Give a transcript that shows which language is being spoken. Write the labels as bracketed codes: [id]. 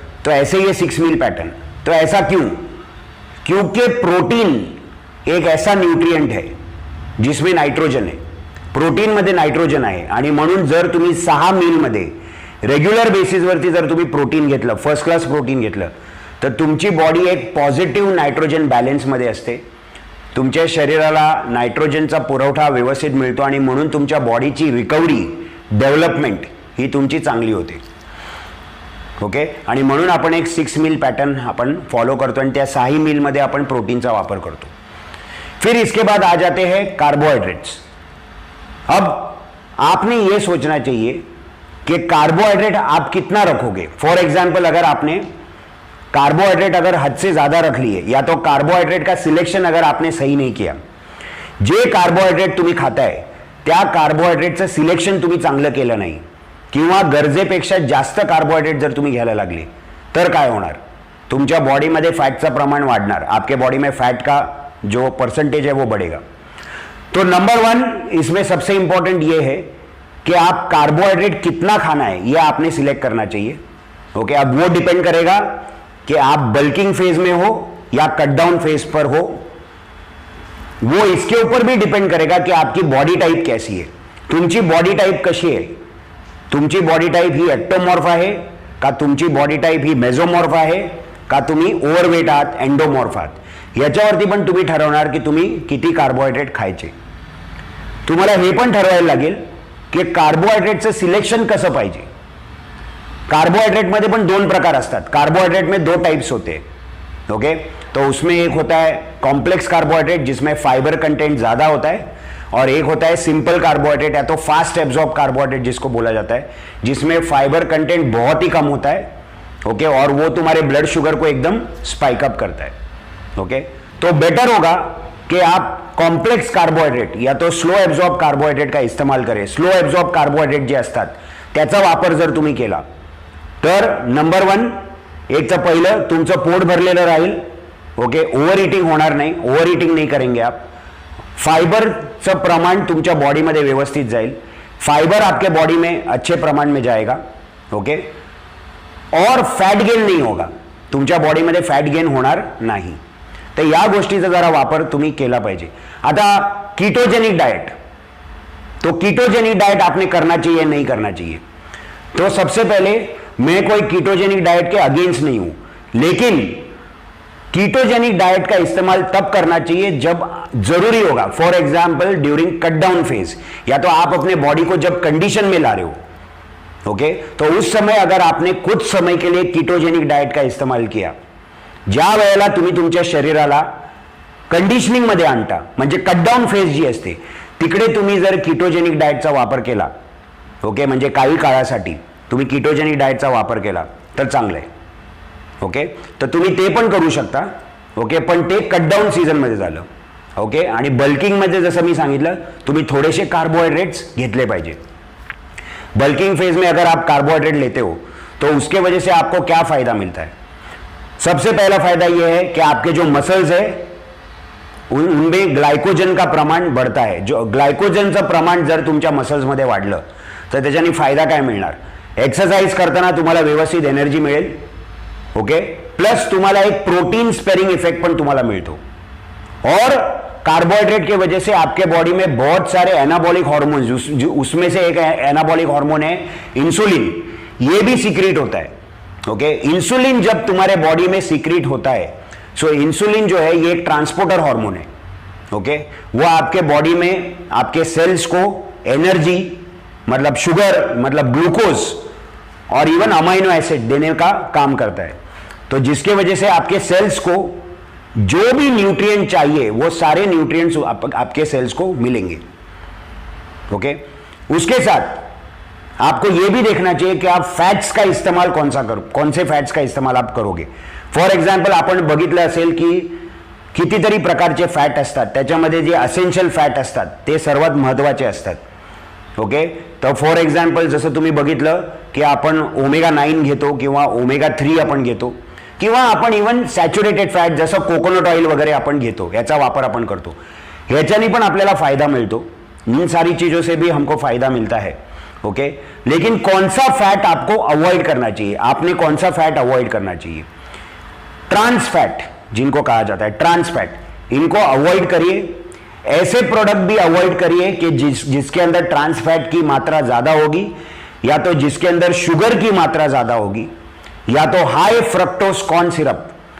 [hi] तो ऐसे ये 6 मील पैटर्न। तो ऐसा क्यों? क्योंकि प्रोटीन एक ऐसा न्यूट्रिएंट है जिसमें नाइट्रोजन है, [mr] प्रोटीन मध्ये नाइट्रोजन आहे आणि म्हणून जर तुम्ही 6 मील मध्ये रेग्युलर बेसिसवरती जर तुम्ही प्रोटीन घेतलं, फर्स्ट क्लास प्रोटीन घेतलं, तर तुमची बॉडी एक पॉझिटिव्ह नायट्रोजन बॅलन्समध्ये असते, तुमच्या शरीराला नायट्रोजनचा पुरवठा व्यवस्थित मिळतो आणि म्हणून तुमच्या बॉडीची रिकव्हरी, डेव्हलपमेंट ही तुमची चांगली होते। ओके, आणि म्हणून आपण एक 6 मील पॅटर्न आपण फॉलो करतो आणि त्या 6 मीलमध्ये आपण प्रोटीनचा वापर करतो। [hi] फिर इसके बाद आ जाते हैं कार्बोहाइड्रेट्स। अब आपने यह सोचना चाहिए कि कार्बोहाइड्रेट आप कितना रखोगे। फॉर एग्जाम्पल, अगर आपने कार्बोहाइड्रेट अगर हद से ज्यादा रख लिए, या तो कार्बोहाइड्रेट का सिलेक्शन अगर आपने सही नाही किया, [mr] जे कार्बोहाइड्रेट तुम्ही खाताय त्या कार्बोहाइड्रेटचं सिलेक्शन तुम्ही चांगलं केलं नाही, किंवा गरजेपेक्षा जास्त कार्बोहाइड्रेट जर तुम्ही घ्यायला लागले, तर काय होणार? तुमच्या बॉडीमध्ये फॅटचं प्रमाण वाढणार, [hi] आपके बॉडी में फैट का जो परसेंटेज है वो बढ़ेगा। तो नंबर 1 इसमें सबसे इंपॉर्टेंट ये है कि आप कार्बोहाइड्रेट कितना खाना है ये आपने सिलेक्ट करना चाहिए। ओके, अब वो डिपेंड करेगा कि आप बल्किंग फेज में हो या कट डाउन फेज पर हो, वो इसके ऊपर भी डिपेंड करेगा कि आपकी बॉडी टाइप कैसी है, [mr] तुमची बॉडी टाइप कशी आहे, तुमची बॉडी टाइप ही एक्टोमॉर्फ आहे का, तुमची बॉडी टाइप ही मेझोमॉर्फ आहे का, तुम्ही ओव्हरवेट आहात, एंडोमॉर्फ आहात, याच्यावरती पण तुम्ही ठरवणार की तुम्ही किती कार्बोहाइड्रेट खायचे। तुम्हाला हे पण ठरवायला लागेल की कार्बोहाइड्रेटचं सिलेक्शन कसं पाहिजे। कार्बोहाइड्रेट में पण 2 प्रकार असतात। [hi] कार्बोहाइड्रेट में 2 टाइप्स होते हैं। ओके, तो उसमें एक होता है कॉम्प्लेक्स कार्बोहाइड्रेट जिसमें फाइबर कंटेंट ज्यादा होता है, और एक होता है सिंपल कार्बोहाइड्रेट या तो फास्ट एब्जॉर्ब कार्बोहाइड्रेट जिसको बोला जाता है, जिसमें फाइबर कंटेंट बहुत ही कम होता है। ओके, और वो तुम्हारे ब्लड शुगर को एकदम स्पाइक अप करता है। ओके, तो बेटर होगा कि आप कॉम्प्लेक्स कार्बोहाइड्रेट या तो स्लो एब्जॉर्ब कार्बोहाइड्रेट का इस्तेमाल करें। [mr] स्लो एब्जॉर्ब कार्बोहाइड्रेट जे असतात त्याचा वापर जर तुम्ही केला तर नंबर 1 एक तर पहिलं तुमचं पोट भरलेलं राहील। ओके, ओव्हर ईटिंग होणार नाही, [hi] ओव्हर ईटिंग नहीं करेंगे आप। [mr] फाइबरचं प्रमाण तुमच्या बॉडीमध्ये व्यवस्थित जाईल, [hi] फाइबर आपके बॉडी में अच्छे प्रमाण में जाएगा। ओके, और फैट गेन नहीं होगा, [mr] तुमच्या बॉडीमध्ये फॅट गेन होणार नाही। तर या गोष्टीचा जरा वापर तुम्ही केला पाहिजे। [hi] आता कीटोजेनिक डाइट, तो कीटोजेनिक डाइट आपने करना चाहिए नहीं करना चाहिए? तो सबसे पहले मैं कोई कीटोजेनिक डाइट के अगेंस्ट नहीं हूं, लेकिन कीटोजेनिक डाइट का इस्तेमाल तब करना चाहिए जब जरूरी होगा। For example during cut down phase, या तो आप अपने बॉडी को जब कंडीशन में ला रहे हो, ओके, तो उस समय अगर आपने कुछ समय के लिए कीटोजेनिक डाइट का इस्तेमाल किया, [mr] ज्या वेळेला तुम्ही तुमच्या शरीराला कंडिशनिंग मध्ये आणता, म्हणजे कट डाउन फेज जी असते तिकडे तुम्ही जर कीटोजेनिक डाइटचा वापर केला, ओके, म्हणजे काही काळासाठी तुम्ही कीटोजेनिक डाइटचा वापर केला तर चांगलं आहे। ओके, तर तुम्ही ते पण करू शकता। ओके, पण ते कट डाउन सीजन मध्ये झालं। ओके, आणि बल्किंग मध्ये जसं मी सांगितलं तुम्ही थोडेसे कार्बोहाइड्रेट्स घेतले पाहिजे। [hi] बल्किंग फेज में अगर आप कार्बोहाइड्रेट लेते हो तो उसके वजह से आपको क्या फायदा मिलता है? सबसे पहला फायदा यह है कि आपके जो मसल्स है उनमें ग्लायकोजन का प्रमाण बढ़ता है। [mr] जो ग्लायकोजनचं प्रमाण जर तुमच्या मसल्समध्ये वाढलं तर त्याच्याने फायदा काय मिळणार? एक्सरसाइज करताना तुम्हाला व्यवस्थित एनर्जी मिळेल। ओके, प्लस तुम्हाला एक प्रोटीन स्पेरिंग इफेक्ट पण तुम्हाला मिळतो, [hi] और कार्बोहाइड्रेट की वजह से आपके बॉडी में बहुत सारे एनाबॉलिक हार्मोन्स, उसमें से एक एनाबॉलिक हार्मोन है इंसुलिन, ये भी सीक्रेट होता है। ओके, इंसुलिन जब तुम्हारे बॉडी में सीक्रेट होता है, सो इंसुलिन जो है ये एक ट्रांसपोर्टर हार्मोन है। ओके, वो आपके बॉडी में आपके सेल्स को एनर्जी मतलब शुगर मतलब ग्लूकोज और इवन अमाइनो एसिड देने का काम करता है। तो जिसके वजह से आपके सेल्स को जो भी न्यूट्रिएंट चाहिए वो सारे न्यूट्रिएंट्स आपके सेल्स को मिलेंगे। ओके, उसके साथ आपको यह भी देखना चाहिए कि आप फैट्स का इस्तेमाल कौन से फैट्स का इस्तेमाल आप करोगे। [mr] फॉर एग्जाम्पल आपण बघितलं असेल की कितीतरी प्रकारचे फॅट असतात, त्याच्यामध्ये जे असेन्शियल फॅट असतात ते सर्वात महत्त्वाचे असतात। ओके, तर फॉर एग्जाम्पल जसं तुम्ही बघितलं की आपण ओमेगा 9 घेतो किंवा ओमेगा 3 आपण घेतो, किंवा आपण इवन सॅच्युरेटेड फॅट जसं कोकोनट ऑइल वगैरे आपण घेतो, याचा वापर आपण करतो, ह्याच्यानी पण आपल्याला फायदा मिळतो। [hi] इन सारी चीज़ों से भी हमको फायदा मिलता है। ओके, लेकिन कौन सा फैट आपको अवॉइड करना चाहिए? आपने कौन सा फैट अवॉइड करना चाहिए? ट्रांस फैट जिनको कहा जाता है, ट्रांस फैट, इनको अवॉइड करिए। ऐसे प्रोडक्ट भी अवॉइड करिए कि जिसके अंदर ट्रांस फैट की मात्रा ज्यादा होगी, या तो जिसके अंदर शुगर की मात्रा ज्यादा होगी, या तो हाई फ्रक्टोज कॉर्न सिरप।